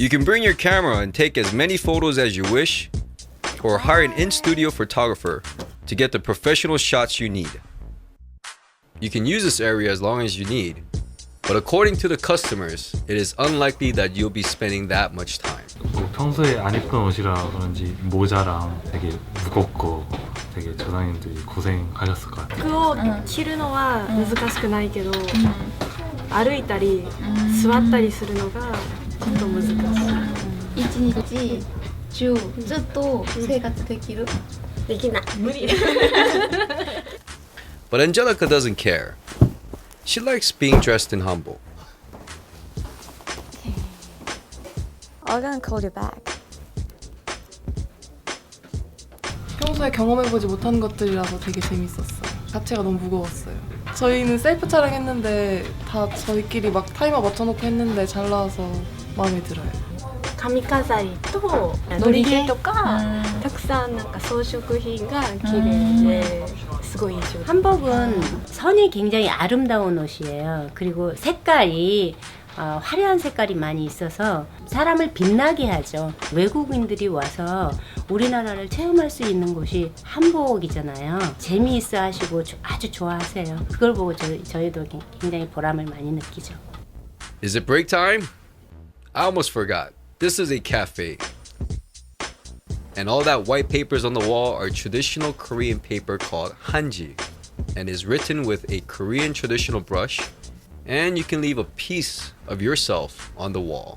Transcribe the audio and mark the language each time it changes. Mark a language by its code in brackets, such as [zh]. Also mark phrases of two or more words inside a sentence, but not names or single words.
[en] You can bring your camera and take as many photos as you wish, or hire an in-studio photographer to get the professional shots you need. You can use this area as long as you need, but according to the customers, it is unlikely that you'll be spending that much time. [ko] 평소에 안 입던 옷이라 그런지 모자랑 되게 무겁고 되게 조상님들이 고생하셨을 것 같아요. [ja] 服を着るのは難しくないけど、歩いたり座ったりするのがちょっと難しい。一日中ずっと生活できる？できない。無理。 [en] But Angelica doesn't care. She likes being dressed in hanbok. I'm gonna call you back. [ko] 평소에 경험해보지 못한 것들이라서 되게 재밌었어요. 자체가 너무 무거웠어요. 저희는 셀프 촬영했는데 다 저희끼리 막 타이머 맞춰놓고 했는데 잘 나와서 마음에 들어요. [ja] 髪飾りとのり毛とかたくさんなんか装飾品が綺麗ですごい印象。 [ko] 한복은 선이 굉장히 아름다운 옷이에요. 그리고 색깔이 화려한 색깔이 많이 있어서 사람을 빛나게 하죠. 외국인들이 와서 우리나라를 체험할 수 있는 곳이 한복이잖아요. 재미있어 하시고 아주 좋아하세요. 그걸 보고 저희도 굉장히 보람을 많이 느끼죠. [en] Is it break time? I almost forgot. This is a cafe. And all that white papers on the wall are traditional Korean paper called hanji, and is written with a Korean traditional brush, and you can leave a piece of yourself on the wall.